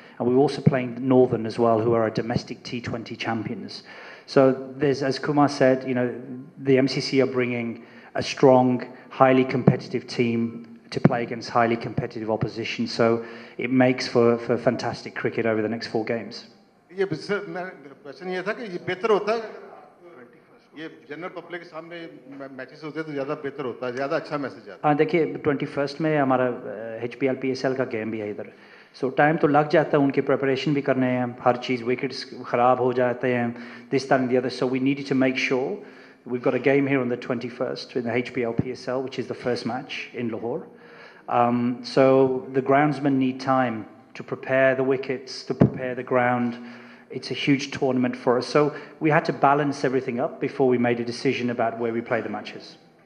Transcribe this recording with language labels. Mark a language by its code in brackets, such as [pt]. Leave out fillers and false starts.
[en] And we're also playing Northern as well, who are our domestic T20 champions. So there's, as Kumar said, you know, the MCC are bringing a strong, highly competitive team to play against highly competitive opposition. So it makes for fantastic cricket over the next 4 games. [hi] ये question ये था कि ये बेहतर होता है ये general public के सामने मैचेस होते तो ज़्यादा बेहतर होता है, ज़्यादा अच्छा मैसेज आता है. देखिए 21st में हमारा HPL PSL का गेम भी है इधर. सो टाइम तो लग जाता है, उनकी प्रिपरेशन भी करने हैं, हर चीज़, विकेट्स ख़राब हो जाते हैं, [en] This time the other. So we need to make sure we've got a game here on the 21st in the HPL PSL, which is the first match in Lahore. So the groundsmen need time to prepare the wickets, to prepare the ground. It's a huge tournament for us. So we had to balance everything up before we made a decision about where we play the matches.